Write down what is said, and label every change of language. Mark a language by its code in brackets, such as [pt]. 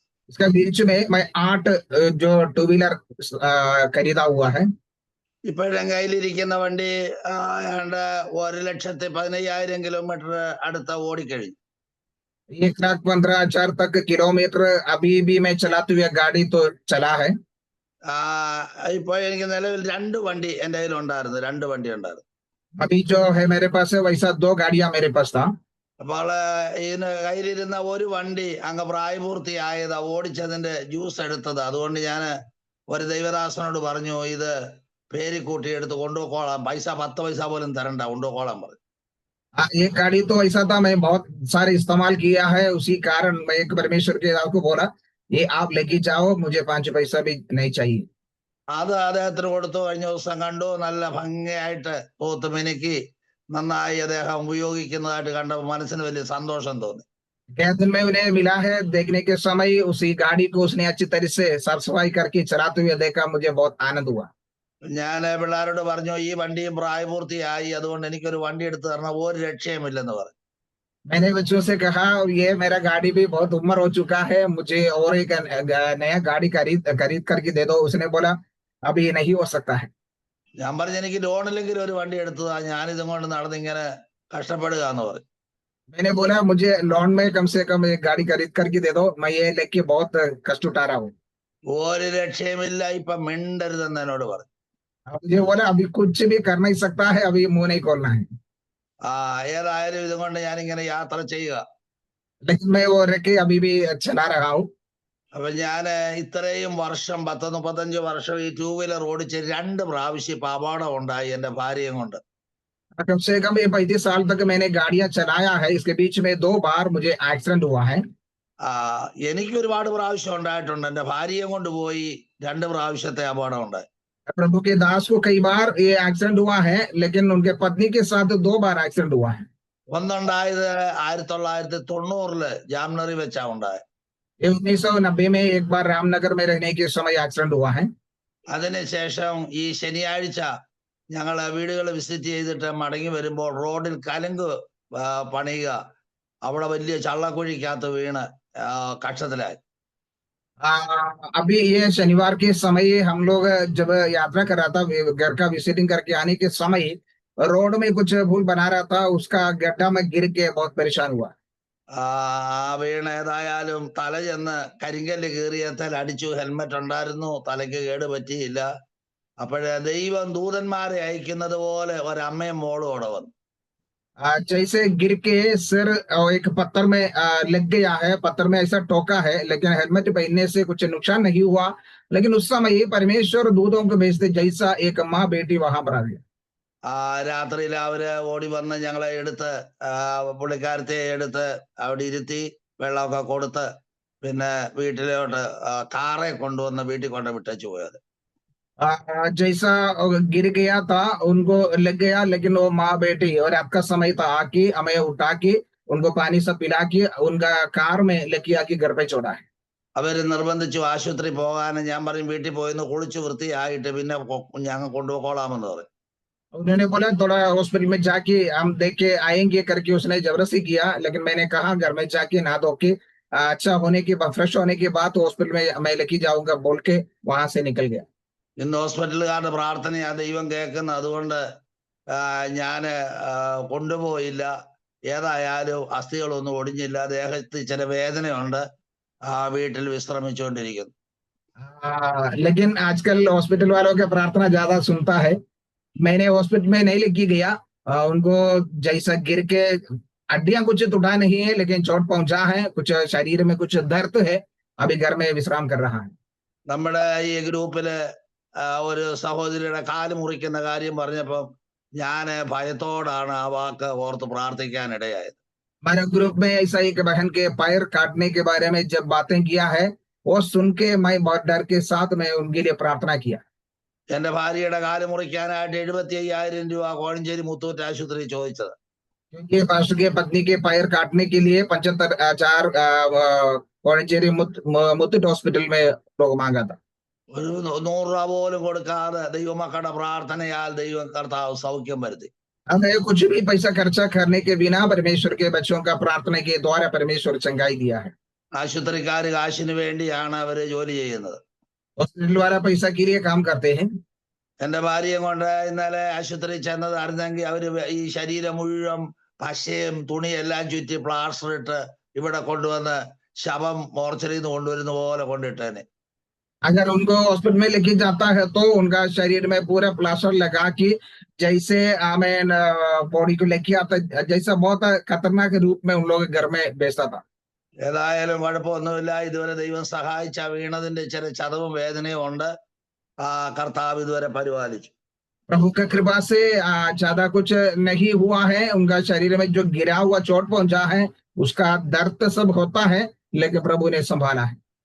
[hi] इसका बीच में मैं 8 जो टू व्हीलर खरीदा हुआ है. [ml] ഇപ്പോഴും കയ്യിലിരിക്കുന്ന വണ്ടി 1,15,000 കിലോമീറ്റർ അടുത്ത ഓടിക്കഴിഞ്ഞു. [hi] 1,15,000 तक किलोमीटर अभी भी मैं चलाते हुए गाड़ी तो चला है. [ml] ഇപ്പോൾ എനിക്ക് നിലവിൽ 2 വണ്ടി എന്റെ കയ്യിലുണ്ടായിരുന്നു. 2 വണ്ടി ഉണ്ടായിരുന്നു. [hi] अभी जो है मेरे पास है वैसा 2 गाड़ियां मेरे पास था. [ml] അപ്പോൾ ഇതിന് കയ്യിലിരുന്ന ഒരു വണ്ടി അങ്ങ് പ്രായപൂർത്തിയായത്, ഓടിച്ചതിന്റെ ജ്യൂസ് എടുത്തത്. അതുകൊണ്ട് ഞാൻ ഒരു ദൈവദാസനോട് പറഞ്ഞു, ഇത് പേര് കൂട്ടിയെടുത്ത് കൊണ്ടുപോക്കോളാം, പൈസ 10 പൈസ പോലും തരണ്ട, കൊണ്ടുപോക്കോളാം പറഞ്ഞു. [hi] ये गाड़ी तो ऐसा था, मैं बहुत सारे इस्तेमाल किया है, उसी कारण मैं एक परमेश्वर के को बोला ये आप लेके जाओ, मुझे 5 पैसा भी नहीं चाहिए. [ml] അത് അദ്ദേഹത്തിന് കൊടുത്തു. കഴിഞ്ഞ ദിവസം കണ്ടു, നല്ല ഭംഗിയായിട്ട് പോത്ത് മിനുക്കി നന്നായി അദ്ദേഹം ഉപയോഗിക്കുന്നതായിട്ട് കണ്ടപ്പോൾ മനസ്സിന് വലിയ സന്തോഷം തോന്നി. [hi] दिन में उन्हें मिला है, देखने के समय उसी गाड़ी को उसने अच्छी तरह से साफ सफाई करके चलाते हुए देखा, मुझे बहुत आनंद हुआ. [ml] ഞാൻ പിള്ളേരോട് പറഞ്ഞു, ഈ വണ്ടിയും പ്രായപൂർത്തിയായി, അതുകൊണ്ട് എനിക്കൊരു വണ്ടി എടുത്തു തരണം, ഒരു രക്ഷയുമില്ലെന്ന് പറഞ്ഞു. [hi] मैंने बच्चों से कहा ये मेरा गाड़ी भी बहुत उम्र हो चुका है, मुझे और एक नया गाड़ी खरीद करके दे दो. उसने बोला अभी नहीं हो सकता है. [ml] ഞാൻ പറഞ്ഞു, എനിക്ക് ലോണിലെങ്കിലും ഒരു വണ്ടി എടുത്തതാ, ഞാനിതും കൊണ്ട് നടന്നിങ്ങനെ കഷ്ടപ്പെടുക എന്ന് പറഞ്ഞു. [hi] मैंने बोला मुझे लोन में कम से कम एक गाड़ी खरीद करके दे दो, मैं ये लेके बहुत कष्ट उठा रहा हूँ. [ml] ഒരു രക്ഷയുമില്ല, ഇപ്പൊ മിണ്ടരുതെന്ന് എന്നോട് പറഞ്ഞു. [hi] मुझे बोला अभी कुछ भी कर नहीं सकता है, अभी मुंह नहीं खोलना है. [ml] ഏതായാലും ഇതുകൊണ്ട് ഞാനിങ്ങനെ യാത്ര ചെയ്യുക. [hi] लेकिन मैं वो रखे अभी भी चला रहा हूँ. [ml] അപ്പൊ ഞാന് ഇത്രയും വർഷം 10-35 വർഷം ഈ 2 വീലർ ഓടിച്ച് 2 പ്രാവശ്യം ഇപ്പൊ അപകടം ഉണ്ടായി എന്റെ ഭാര്യയും കൊണ്ട്. [hi] कम से कम ये 35 साल तक मैंने गाड़ियां चलाया है, इसके बीच में 2 बार मुझे एक्सीडेंट हुआ है। [ml] എനിക്ക് ഒരുപാട് പ്രാവശ്യം ഉണ്ടായിട്ടുണ്ട്. എന്റെ ഭാര്യയും കൊണ്ട് പോയി 2 പ്രാവശ്യത്തെ അപകടം ഉണ്ടായി. [hi] प्रभु के दास को कई बार ये एक्सीडेंट हुआ है, लेकिन उनके पत्नी के साथ 2 बार एक्सीडेंट हुआ है। [ml] ഒന്നുണ്ടായത് 1990 ജാംനഗറിൽ വെച്ചാ ഉണ്ടായത്. [hi] ये 1990 में एक बार रामनगर में रहने के समय एक्सीडेंट हुआ है। [ml] അതിനുശേഷം ഈ ശനിയാഴ്ച ഞങ്ങള് വീടുകൾ വിസിറ്റ് ചെയ്തിട്ട് മടങ്ങി വരുമ്പോൾ റോഡിൽ കലുങ്ക് പണിയുക, അവിടെ വലിയ ചള്ളക്കുഴിക്കകത്ത് വീണ് കക്ഷത്തിലായി. [hi] अभी ये शनिवार के समय हम लोग जब यात्रा कर रहा था, घर का विजिटिंग करके आने के समय रोड में कुछ भूल बना रहा था, उसका गड्ढा में गिर के बहुत परेशान हुआ। [ml] വീണ് ഏതായാലും തല ചെന്ന് കരിങ്കല്ല് കീറിയത്തിൽ അടിച്ചു. ഹെൽമെറ്റ് ഉണ്ടായിരുന്നു, തലയ്ക്ക് കേട് പറ്റിയില്ല. അപ്പോഴേ ദൈവം ദൂതന്മാരെ അയക്കുന്നത് പോലെ ഒരമ്മയും മോളും അവിടെ വന്നു. [hi] जैसे गिर के सिर एक पत्थर में लग गया है, पत्थर में ऐसा ठोका है, लेकिन हेलमेट पहनने से कुछ नुकसान नहीं हुआ। लेकिन उस समय परमेश्वर दूतों को भेजते जैसा एक माँ बेटी वहां पर आ गया। [ml] രാത്രിയിൽ അവര് ഓടി വന്ന് ഞങ്ങളെ എടുത്ത് പുള്ളിക്കാരത്തെ എടുത്ത് അവിടെ ഇരുത്തി വെള്ളമൊക്കെ കൊടുത്ത് പിന്നെ വീട്ടിലോട്ട് കാറെ കൊണ്ടുവന്ന് വീട്ടിൽ കൊണ്ട് വിട്ടു പോയത്. [hi] जैसा गिर गया था उनको लग गया, लेकिन वो माँ बेटी और आपका समय था आके हमें उठा के उनको पानी सब पिला के उनका कार में लेके आके घर पे छोड़ा है। [ml] അവര് നിർബന്ധിച്ചു ആശുപത്രി പോകാൻ. ഞാൻ പറയും വീട്ടിൽ പോയിന്ന് കുളിച്ചു വൃത്തിയായിട്ട് പിന്നെ ഞങ്ങൾ കൊണ്ടുപോയിക്കോളാമെന്ന് പറയും. [hi] उन्होंने बोला थोड़ा हॉस्पिटल में जाके हम देख के आएंगे करके उसने जबरदस्ती किया, लेकिन मैंने कहा घर में जाके नहा धो के अच्छा होने के बाद, फ्रेश होने के बाद हॉस्पिटल में मैं लेके जाऊंगा बोल के वहां से निकल गया। [ml] ഇന്ന് ഹോസ്പിറ്റലുകാരുടെ പ്രാർത്ഥനയാ ദൈവം കേൾക്കുന്നത്. അതുകൊണ്ട് ഞാന് കൊണ്ടുപോയില്ല. ഏതായാലും അസ്ഥികളൊന്നും ഒടിഞ്ഞില്ല, ദേഹത്ത് ചില വേദനയുണ്ട്, വീട്ടിൽ വിശ്രമിച്ചുകൊണ്ടിരിക്കുന്നു. [hi] लेकिन आजकल हॉस्पिटल वालों की प्रार्थना ज्यादा सुनता है। मैंने हॉस्पिटल में नहीं लेके गया, उनको जैसा गिर के हड्डियां कुछ टूटा नहीं है, लेकिन चोट पहुंचा है, कुछ शरीर में कुछ दर्द है, अभी घर में विश्राम कर रहा है। [ml] നമ്മുടെ ഈ ഗ്രൂപ്പില് ഒരു സഹോദരിയുടെ കാല് മുറിക്കുന്ന കാര്യം പറഞ്ഞപ്പം ഞാന് ഭയത്തോടാണ് ആ വാക്ക് ഓർത്ത് പ്രാർത്ഥിക്കാനിടയായത്. [hi] हमारे ग्रुप में ऐसा एक बहन के पैर काटने के बारे में जब बातें किया है, वो सुन के मैं बहुत डर के साथ मैं उनके लिए प्रार्थना किया। [ml] എന്റെ ഭാര്യയുടെ കാല് മുറിക്കാനായിട്ട് 75,000 രൂപ കോഴഞ്ചേരി മുത്തൂറ്റ് ആശുപത്രി ചോദിച്ചത്. [hi] क्योंकि पास्टर के पत्नी के पैर काटने के लिए 75,000 कोड़ंचेरी मुत्तूट हॉस्पिटल में लोग मांगा था। [ml] ഒരു 100 രൂപ പോലും കൊടുക്കാതെ ദൈവമക്കളുടെ പ്രാർത്ഥനയാൽ ദൈവം കർത്താവ് സൗഖ്യം വരുത്തി. [hi] हमें कुछ भी पैसा खर्चा करने के बिना परमेश्वर के बच्चों का प्रार्थना के द्वारा परमेश्वर चंगाई दिया है। [ml] ആശുപത്രിക്കാര് കാശിന് വേണ്ടിയാണ് അവര് ജോലി ചെയ്യുന്നത്. [hi] हॉस्पिटल वाला पैसा के लिए काम करते हैं। [ml] എന്റെ ഭാര്യയെ കൊണ്ട് ഇന്നലെ ആശുപത്രി ചെന്നത് അറിഞ്ഞെങ്കിൽ അവര് ഈ ശരീരം മുഴുവൻ പശയും തുണിയെല്ലാം ചുറ്റി പ്ലാസ്റ്റർ ഇട്ട് ഇവിടെ കൊണ്ടുവന്ന് ശവം മോർച്ചറിയിൽ നിന്ന് കൊണ്ടുവരുന്ന പോലെ കൊണ്ടിട്ടേനെ. [hi] अगर उनको हॉस्पिटल में लेके जाता है तो उनका शरीर में पूरा प्लास्टर लगा के जैसे हमें बॉडी को लेके आता, जैसा बहुत खतरनाक रूप में उन लोग घर में बेचता था। [ml] ഏതായാലും കുഴപ്പമൊന്നുമില്ല. ഇതുവരെ ദൈവം സഹായിച്ച വീണതിന്റെ ചില ചതവും വേദനയും ഉണ്ട്. കർത്താവ് ഇതുവരെ പരിപാലിച്ചു. [hi] प्रभु का कृपा से ज्यादा कुछ नहीं हुआ है। उनका शरीर में जो गिरा हुआ चोट पहुंचा है उसका दर्द सब होता है, लेकिन प्रभु ने संभाला है।